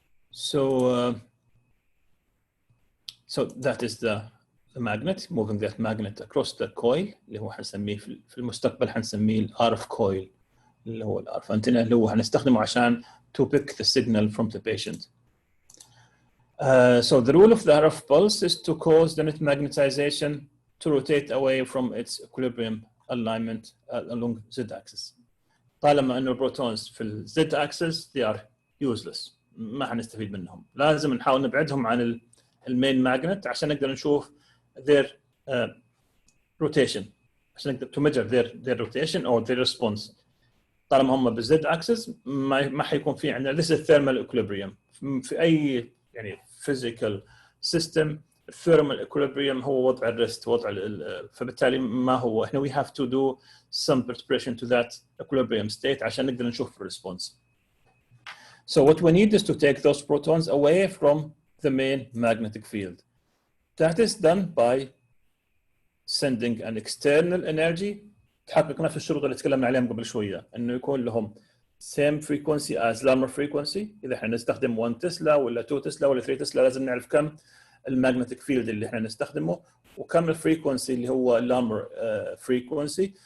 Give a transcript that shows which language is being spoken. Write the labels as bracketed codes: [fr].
[en] So that is the magnet, moving that magnet across the coil [ar] اللي هو حنسميه في المستقبل حنسميه ال RF coil اللي هو ال RF antenna اللي هو حنستخدمه عشان [en] to pick the signal from the patient. So the rule of the RF pulse is to cause the net magnetization to rotate away from its equilibrium alignment along Z-axis. [ar] طالما انه البروتونز في الزد اكسس [en] they are useless [ar] ما حنستفيد منهم لازم نحاول نبعدهم عن المين ماجنت عشان نقدر نشوف [en] their rotation [ar] عشان نقدر [en] to measure their rotation or their response. [ar] طالما هم بالزد اكسس ما حيكون في عندنا [en] this is thermal equilibrium [ar] في اي يعني [en] physical system thermal equilibrium [ar] هو وضع الريست وضع فبالتالي ما هو احنا [en] we have to do some perturbation to that equilibrium state [ar] عشان نقدر نشوف response. [en] So what we need is to take those protons away from the main magnetic field. That is done by sending an external energy [ar] تحقق نفس الشروط اللي تكلمنا عليهم قبل شوية انه يكون لهم [en] same frequency as Larmor frequency. [ar] اذا احنا نستخدم 1 تسلا ولا 2 تسلا ولا 3 تسلا لازم نعرف كم المagnetic field اللي احنا نستخدمه وكم الفريكونسي اللي هو Larmor frequency.